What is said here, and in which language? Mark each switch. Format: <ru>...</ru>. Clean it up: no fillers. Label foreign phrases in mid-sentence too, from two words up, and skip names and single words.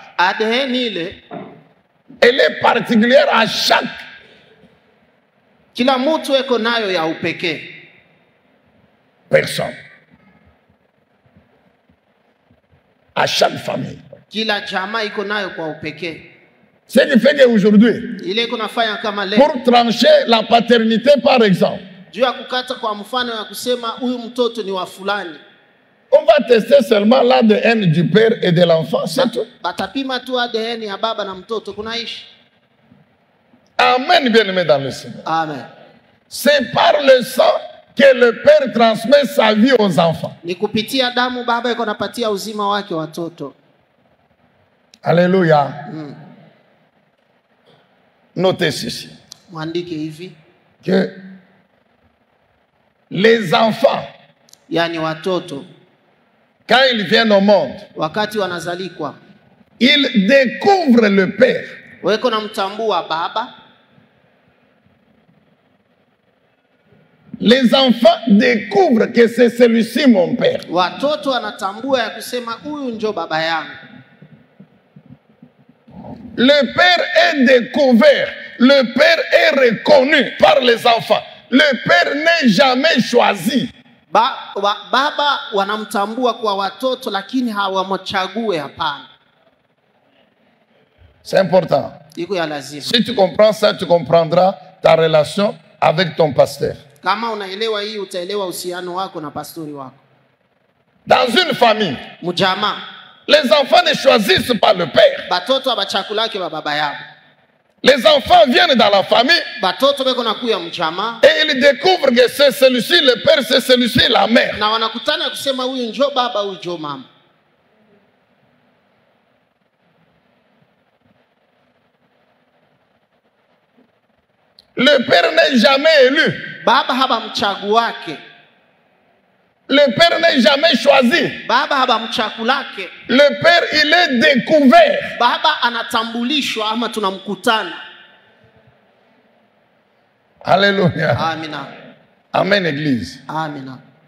<sw>ADN ile,</sw> <fr>elle est particulière à chaque.</fr> <sw>Kila mtu eko nayo ya upekee.</sw> <fr>Personne. À chaque famille.</fr> <sw>Kila jamaa iko nayo kwa upekee.</sw> <fr>Ce qui fait qu'aujourd'hui,</fr> <sw>ile iko nafanya kama leo,</sw> <fr>pour trancher la paternité par exemple,</fr> <sw>juu ya kukata kwa mfano ya kusema huyu mtoto ni wa fulani,</sw> <fr>on va tester seulement l'ADN du père et de l'enfant, c'est tout.</fr> <sw>Batapima tu ADN ya baba na mtoto kunaishi.</sw> <fr>Amen, bien-aimé dans le Seigneur. Amen. C'est par le sang que le père transmet sa vie aux enfants.</fr> <sw>Ni kupitia damu baba yuko napatia uzima wake watoto.</sw> <fr>Alléluia. Notez ceci.</fr> <sw>Mwandike hivi.</sw> <fr>Que les enfants,</fr> <sw>yani watoto,</sw> <fr>quand ils viennent au monde,</fr> <sw>wakati wanazalikwa,</sw> <fr>ils découvrent le père.</fr> <sw>Weko na mtambua baba.</sw> <fr>Les enfants découvrent que c'est celui-ci mon père.</fr> <sw>Watoto wanatambua ya kusema huyu ndio baba yangu.</sw> <fr>Le père est découvert, le père est reconnu par les enfants. Le père n'est jamais choisi.</fr> <sw>Baba wanamtambua kwa watoto lakini hawamchague, hapana.</sw> <fr>C'est important.</fr> <sw>Iko ya lazima.</sw> <fr>Si tu comprends ça, tu comprendras ta relation avec ton pasteur.</fr> <sw>Kama unaelewa hii utaelewa uhusiano wako na pastori wako.</sw> <fr>Dans une famille,</fr> <sw>mujama,</sw> <fr>les enfants ne choisissent pas le père.</fr> <sw>Batoto abachakulake ba baba yao.</sw> <fr>Les enfants viennent dans la famille.</fr> <sw>Batoto beko nakuya mjama.</sw> <fr>Et ils découvrent que c'est celui-ci le père, c'est celui-ci la mère.</fr> <sw>Na wanakutana kusema huyu njo baba, huyu njo mama.</sw> <fr>Le père n'est jamais élu.</fr> <sw>Baba haba mchaguake.</sw> <fr>Le père n'est jamais choisi.</fr> <sw>Baba haba mchakulake.</sw> <fr>Le père, il est découvert.</fr> <sw>Baba anatambulishwa ama tunamkutana.</sw> <fr>Alléluia.</fr> <sw>Amina.</sw> <fr>Amen, église.</fr> <sw>Amina.</sw>